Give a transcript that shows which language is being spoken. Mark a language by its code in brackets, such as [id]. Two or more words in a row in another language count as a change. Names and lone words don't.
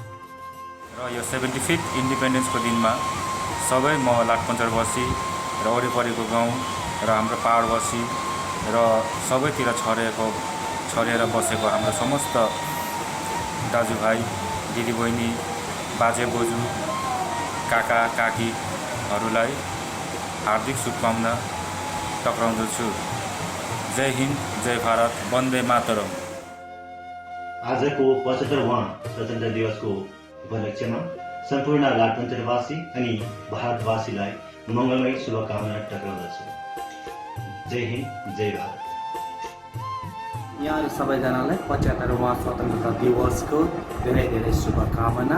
[ne] र यो 75th इन्डिपेन्डेन्सको दिनमा सबै म लाठपन्चरवासी र वरिपरिको गाउँ र हाम्रो पहाडवासी र सबैतिर छरेर बसेको हाम्रो समस्त दाजुभाइ, दिदीबहिनी, बाजे बोजू, काका काकीहरूलाई हार्दिक शुभकामना टक्राउँदछु। [hi] जय हिन्द, जय भारत, [sa] वन्दे मातरम। [ne] आजको 75वां स्वतन्त्र दिवसको उपलक्ष्यमा सम्पूर्ण लाठपन्चरवासी अनि भारतवासीलाई मङ्गलमय शुभकामना टक्राउँदछु। [hi] जय हिन्द, जय भारत। [ne] यहाँहरू सबैजनालाई 75वां स्वतन्त्रता दिवसको धेरै धेरै शुभकामना।